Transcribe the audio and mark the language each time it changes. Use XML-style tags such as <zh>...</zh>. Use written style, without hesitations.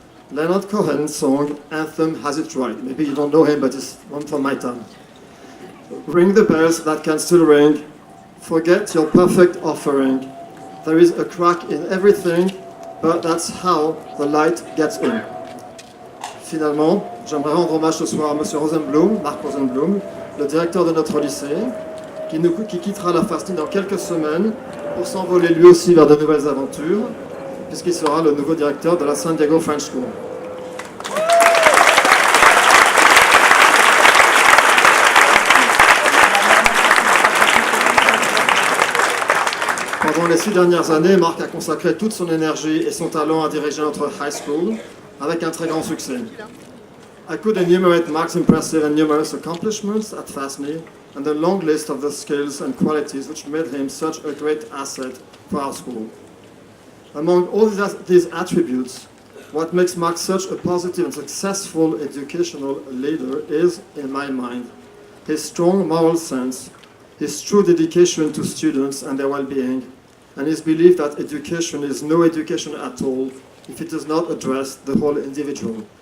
<en>Leonard Cohen's song, Anthem, has it right. Maybe you don't know him, but it's one from my time. Ring the bells that can still ring. Forget your perfect offering. There is a crack in everything, but that's how the light gets in.</en> <fr>Finalement, j'aimerais rendre hommage ce soir à M. Rosenblum, Marc Rosenblum, le directeur de notre lycée, qui quittera la FASNY dans quelques semaines pour s'envoler lui aussi vers de nouvelles aventures, puisqu'il sera le nouveau directeur de la San Diego French School. Pendant les 6 dernières années, Marc a consacré toute son énergie et son talent à diriger notre high school avec un très grand succès.</fr> <en>I could enumerate Mark's impressive and numerous accomplishments at FASNY and a long list of the skills and qualities which made him such a great asset for our school. Among all these attributes, what makes Mark such a positive and successful educational leader is, in my mind, his strong moral sense, his true dedication to students and their well-being, and his belief that education is no education at all if it does not address the whole individual.</en>